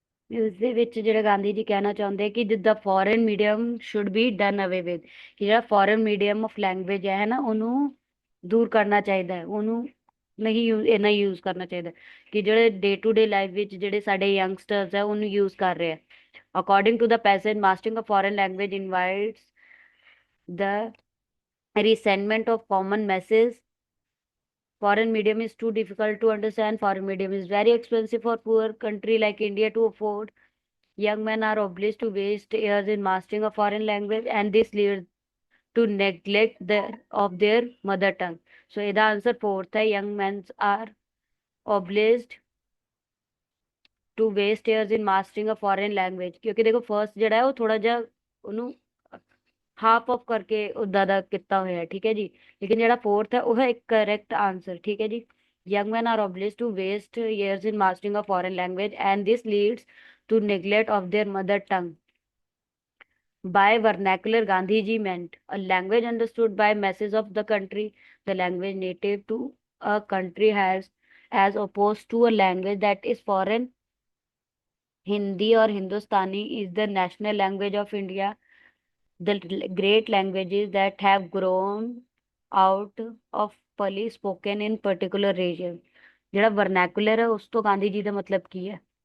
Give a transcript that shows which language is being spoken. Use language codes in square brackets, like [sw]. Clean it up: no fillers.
[pa] ਇਸ ਦੇ ਵਿੱਚ ਜਿਹੜੇ ਗਾਂਧੀ ਜੀ ਕਹਿਣਾ ਚਾਹੁੰਦੇ ਕਿ ਜਿੱਦਾਂ [en] foreign medium should be done away with, [pa] ਕਿ ਜਿਹੜਾ ਫੋਰਨ ਮੀਡੀਅਮ ਆਫ ਲੈਂਗੁਏਜ ਹੈ ਨਾ ਉਹਨੂੰ ਦੂਰ ਕਰਨਾ ਚਾਹੀਦਾ ਹੈ, ਉਹਨੂੰ ਨਹੀਂ ਇੰਨਾ ਯੂਜ਼ ਕਰਨਾ ਚਾਹੀਦਾ, ਕਿ ਜਿਹੜੇ ਡੇ ਟੂ ਡੇ ਲਾਈਫ ਵਿੱਚ ਜਿਹੜੇ ਸਾਡੇ ਯੰਗਸਟਰਸ ਹੈ ਉਹਨੂੰ ਯੂਜ਼ ਕਰ ਰਹੇ ਆ। [en] According to the passage, mastering a foreign language invites the resentment of common masses। Foreign medium is too difficult to understand, foreign medium is very expensive for poor country like India to afford, Young men are obliged to waste years in mastering a foreign language, and this leads to neglect of their mother tongue. [pa] So ਇਹਦਾ answer fourth है, [en] young men are obliged to waste years in mastering a foreign language, [pa] ਕਿਉਂਕਿ ਦੇਖੋ first ਜਿਹੜਾ ਹੈ ਉਹ ਥੋੜਾ ਜਿਹਾ ਉਹਨੂੰ ਹਾਫ ਆਫ ਕਰਕੇ ਉਦਾਂ ਦਾ ਕੀਤਾ ਹੋਇਆ ਹੈ, ਠੀਕ ਹੈ ਜੀ। ਲੇਕਿਨ ਜਿਹੜਾ ਫੋਰਥ ਹੈ ਉਹ ਹੈ ਇੱਕ ਕਰੈਕਟ ਆਂਸਰ, ਠੀਕ ਹੈ ਜੀ। [en] young men are obliged to waste years in mastering a foreign language, and this leads to neglect of their mother tongue. By vernacular, Gandhiji meant a language understood by masses of the country, the language native to a country has, as opposed to a language that is foreign. Hindi or Hindustani is the national language of India. The great languages that have grown out of Pali spoken in particular region. [pa] ਜਿਹੜਾ vernacular ਹੈ ਉਸ ਤੋਂ ਗਾਂਧੀ ਜੀ ਦਾ ਮਤਲਬ ਕੀ ਹੈ?